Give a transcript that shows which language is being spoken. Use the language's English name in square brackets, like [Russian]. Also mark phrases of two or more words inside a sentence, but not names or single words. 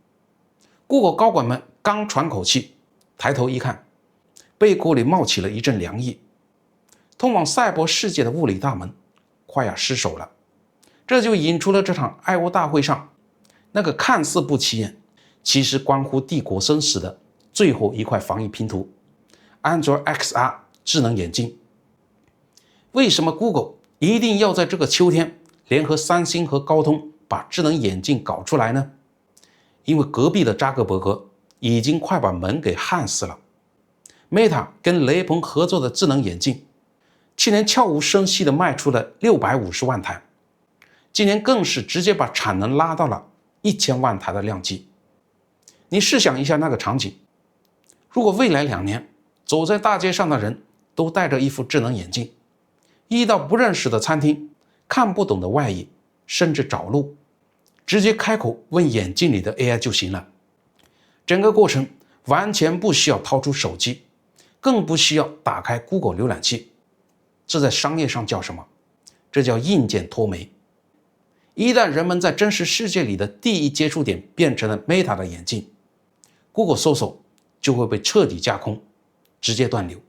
[Chinese] Google 高管們剛喘口氣，抬頭一看，背鍋裡冒起了一陣涼意，通往賽博世界的物理大門快要失守了。這就引出了這場愛國大會上那個看似不起眼，其實關乎帝國生死的最後一塊防疫拼圖 Android XR 智能眼鏡。為什麼 Google 一定要在這個秋天聯合三星和高通把智能眼鏡搞出來呢？因為隔壁的扎克伯格已經快把門給焊死了。Meta 跟雷朋合作的智能眼鏡，去年悄无声息地賣出了650萬台，今年更是直接把產能拉到了1000萬台的量級。你試想一下那個場景，如果未來2年走在大街上的人都戴着一副智能眼鏡，一到不認識的餐廳，看不懂的外語，甚至找路，直接開口問眼鏡裡的 AI 就行了。整個過程完全不需要掏出手機，更不需要打開 Google 瀏覽器。這在商業上叫什麼？這叫硬件脫媒。一旦人們在真實世界裡的第一接觸點變成了 Meta 的眼鏡， Google 搜索就會被徹底架空，直接斷流。